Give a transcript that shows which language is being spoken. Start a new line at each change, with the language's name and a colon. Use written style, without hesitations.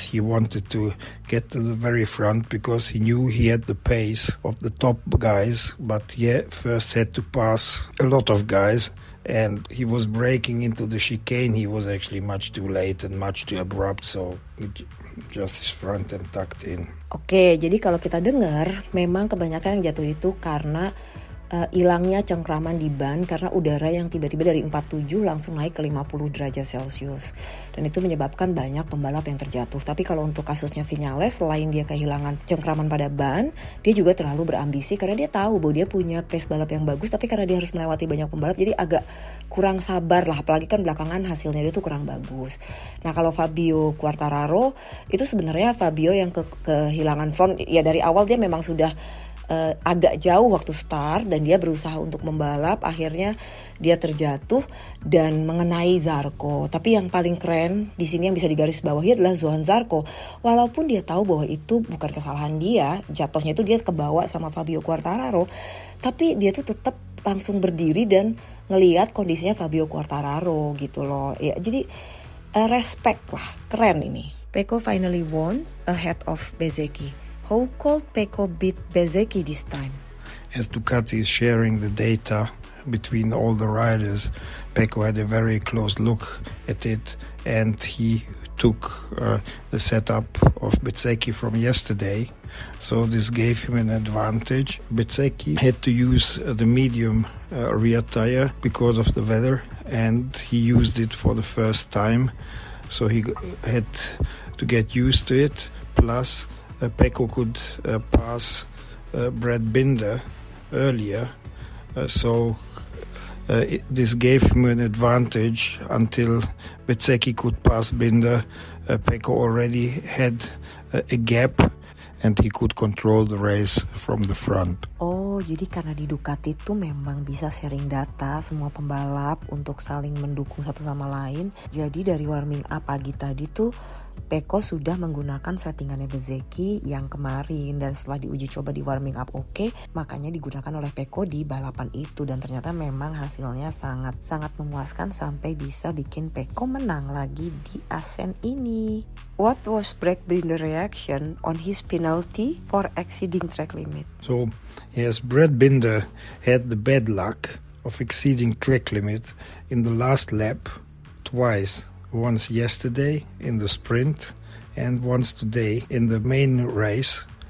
English: He wanted to get to the very front because he knew he had the pace of the top guys, but first had to pass a lot of guys. And he was breaking into the chicane. He was actually much too late and much too abrupt, so just his front and tucked in.
Indonesian: Oke, jadi kalau kita dengar, memang kebanyakan yang jatuh itu karena hilangnya cengkraman di ban karena udara yang tiba-tiba dari 47 langsung naik ke 50 derajat Celcius. Dan itu menyebabkan banyak pembalap yang terjatuh. Tapi kalau untuk kasusnya Viñales, selain dia kehilangan cengkraman pada ban, dia juga terlalu berambisi karena dia tahu bahwa dia punya pace balap yang bagus, tapi karena dia harus melewati banyak pembalap, jadi agak kurang sabar lah. Apalagi kan belakangan hasilnya dia tuh kurang bagus. Nah kalau Fabio Quartararo, itu sebenarnya Fabio yang kehilangan front. Ya dari awal dia memang sudah agak jauh waktu start dan dia berusaha untuk membalap, akhirnya dia terjatuh dan mengenai Zarco. Tapi yang paling keren di sini yang bisa digaris bawahi adalah Johann Zarco. Walaupun dia tahu bahwa itu bukan kesalahan dia, jatuhnya itu dia kebawa sama Fabio Quartararo, tapi dia tuh tetap langsung berdiri dan ngelihat kondisinya Fabio Quartararo gitu loh. Ya jadi respect lah, keren ini.
English: Pecco finally won ahead of Bezzecchi. How could Pecco beat Bezzecchi this time? As Ducati is sharing the data between all the riders, Pecco had a very close look at it, and he took the setup of Bezzecchi from yesterday. So this gave him an advantage. Bezzecchi had to use the medium rear tire because of the weather, and he used it for the first time. So he had to get used to it. Plus, Pecco could pass Brad Binder earlier, so This gave him an advantage until Bezzecchi could pass Binder. Pecco already had a gap and he could control the race from the front.
Indonesian: Oh, jadi karena di Ducati itu memang bisa sharing data semua pembalap untuk saling mendukung satu sama lain. Jadi dari warming up pagi tadi tuh Pecco sudah menggunakan settingannya Bezzecchi yang kemarin, dan setelah diuji coba di warming up makanya digunakan oleh Pecco di balapan itu, dan ternyata memang hasilnya sangat memuaskan sampai bisa bikin Pecco menang lagi di Assen ini.
English: What was Brad Binder's reaction on his penalty for exceeding track limit? So, yes, Brad Binder had the bad luck of exceeding track limit in the last lap twice. Once yesterday in the sprint and once today in the main race.